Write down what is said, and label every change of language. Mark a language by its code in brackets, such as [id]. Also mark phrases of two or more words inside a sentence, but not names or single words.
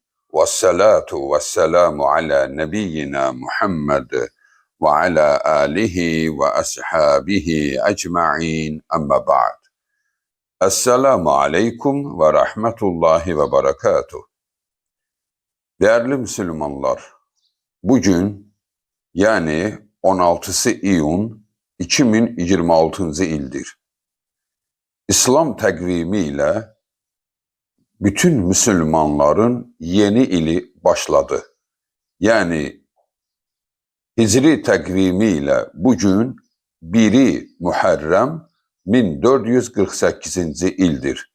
[ar] والصلاة والسلام على نبينا محمد وعلى آله وأصحابه أجمعين. أما بعد. السلام عليكم ورحمة الله وبركاته. [az] Değerli Müslümanlar, bugün yani 16 iyun 2026 ildir. İslam təqvimi ilə bütün Müslümanların yeni ili başladı. Yani Hicri təqvimi ilə bugün 1 Muharrem 1448 ildir.